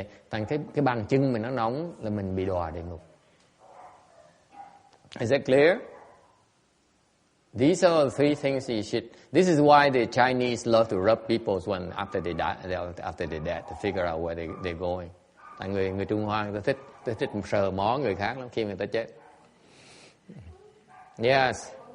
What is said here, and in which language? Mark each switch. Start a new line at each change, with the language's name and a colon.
Vietnamese: Thành cái bàn chân mình nó nóng là mình bị đọa địa ngục.
English: Is that clear? These are the three things you should. This is why the Chinese love to rub people's one after they die, to figure out where they're going.
Vietnamese: Tại người Trung Hoa người ta thích sờ mó người khác lắm khi người ta chết.
English: Yes.